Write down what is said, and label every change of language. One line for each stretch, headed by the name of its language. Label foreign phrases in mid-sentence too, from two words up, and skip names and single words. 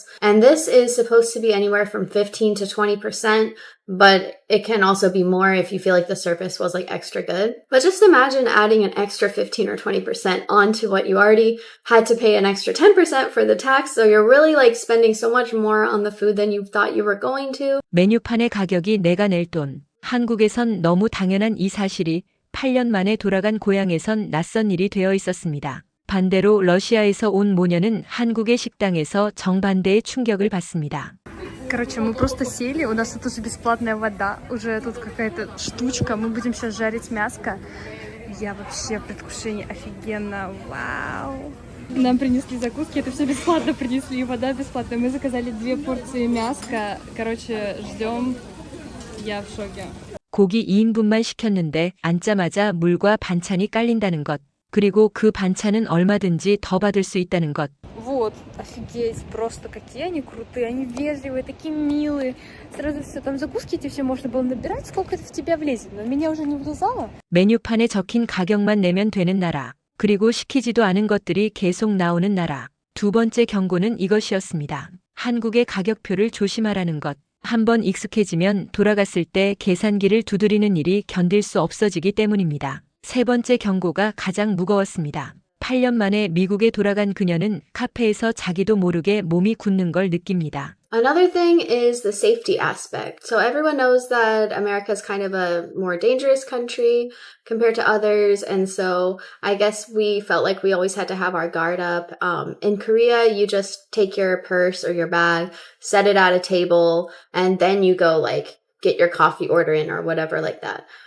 English: And this is supposed to be anywhere from 15 to 20%, but it can also be more if you feel like the service was like extra good. But just imagine adding an extra 15 or 20% onto what you already had to pay an extra 10% for the tax. So you're really like spending so much more on the food than you thought you were going to.
Korean: 메뉴판의 가격이 내가 낼 돈. 한국에선 너무 당연한 이 사실이 8년 만에 돌아간 고향에선 낯선 일이 되어 있었습니다. 반대로 러시아에서 온 모녀는 한국의 식당에서 정반대의 충격을 받습니다.
Russian: Короче, мы просто сели, у нас тут уже бесплатная вода, уже тут какая-то штучка, мы будем сейчас жарить мяско. Я вообще в предвкушении, офигенно, вау! Нам принесли закуски, это все бесплатно принесли, вода бесплатная. Мы заказали 2 порции мяска, короче, ждем, я в шоке.
Korean: 고기 2인분만 시켰는데 앉자마자 물과 반찬이 깔린다는 것. 그리고 그 반찬은 얼마든지 더 받을 수 있다는 것.
Russian: Вот, офигеть, просто какие они крутые, они вежливые, такие милые. Сразу все, там закуски эти все можно было набирать, сколько это в тебя влезет, но меня уже не влезало.
Korean: 메뉴판에 적힌 가격만 내면 되는 나라. 그리고 시키지도 않은 것들이 계속 나오는 나라. 두 번째 경고는 이것이었습니다. 한국의 가격표를 조심하라는 것. 한번 익숙해지면 돌아갔을 때 계산기를 두드리는 일이 견딜 수 없어지기 때문입니다. 세 번째 경고가 가장 무거웠습니다. 8년 만에 미국에 돌아간 그녀는 카페에서 자기도 모르게 몸이 굳는 걸 느낍니다.
English: Another thing is the safety aspect. So everyone knows that America is kind of a more dangerous country compared to others. And so I guess we felt like we always had to have our guard up. In Korea, you just take your purse or your bag, set it at a table, and then you go like get your coffee order in or whatever like that.